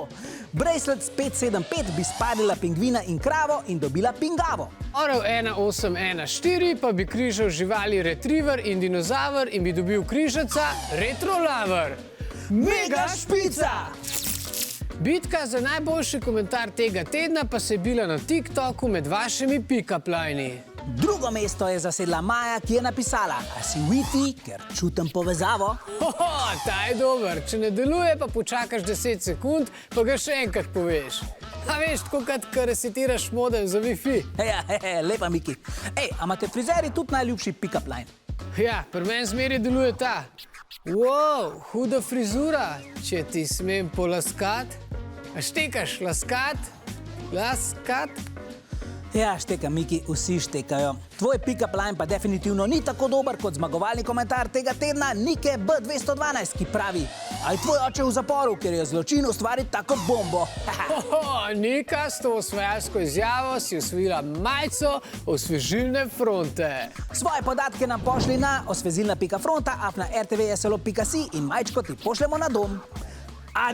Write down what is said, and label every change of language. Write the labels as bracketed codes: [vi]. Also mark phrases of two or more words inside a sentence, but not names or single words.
[sl] Bracelet 575 bi spadila pingvina in kravo in dobila pingavo. Orel 1814 pa bi križal živali retriever in dinozaver in bi dobil križaca retrolaver. Mega špica! Bitka za najboljši komentar tega tedna pa se je bila na TikToku med vašimi pick-up lini. Drugo mesto je zasedla Maja, ki je napisala: a si Wi-Fi, ker čutim povezavo? Hoho, ta je dober. Če ne deluje, pa počakaš 10 sekund, pa ga še enkrat poveš. A veš, tako kot resetiraš modem za Wi-Fi. Ja, lepa, Miki. Ej, a imate frizeri tudi najljubši [en] pick-up line? [sl] Ja, pri meni zmeraj deluje ta. Wow, huda frizura, če ti smem polaskat. A štekaš laskat? Laskat? Ja, štekam, Miki, vsi štekajo. Tvoj [en] pick-up line [sl] pa definitivno ni tako dober kot zmagovalni komentar tega tedna Nike B212, ki pravi: a je tvoj oče v zaporu, ker je zločin ustvariti tako bombo? Nika, s to osvajalsko izjavo si osvojila majico osvežilne fronte. Svoje podatke nam pošli na osvežilna.fronta@rtvslo.si in majčko ti pošljemo na dom.